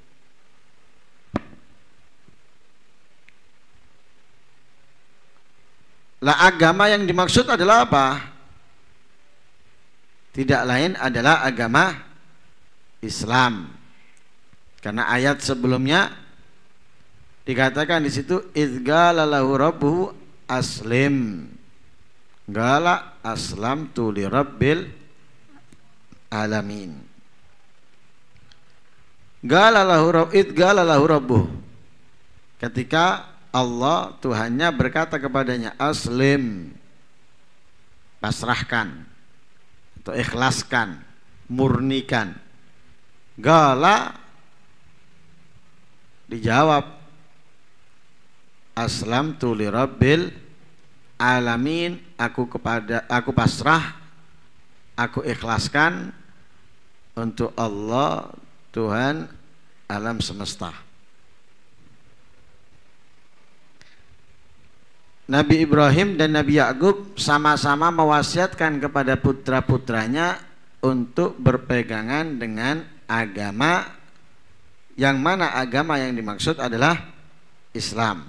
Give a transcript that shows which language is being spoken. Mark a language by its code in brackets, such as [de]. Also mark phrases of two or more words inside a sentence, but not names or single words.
[id] Lah agama yang dimaksud adalah apa? Tidak lain adalah agama Islam. Karena ayat sebelumnya dikatakan di situ [ar] إذ قال له ربه أسلم. قال أسلمت لرب العالمين. قال له ربه. [id] Ketika Allah Tuhannya berkata kepadanya aslim, pasrahkan atau ikhlaskan, murnikan. [ar] Gala dijawab أسلمت لرب العالمين, [id] aku pasrah, aku ikhlaskan untuk Allah Tuhan alam semesta. Nabi Ibrahim dan Nabi Ya'qub sama-sama mewasiatkan kepada putra-putranya untuk berpegangan dengan agama, yang mana agama yang dimaksud adalah Islam.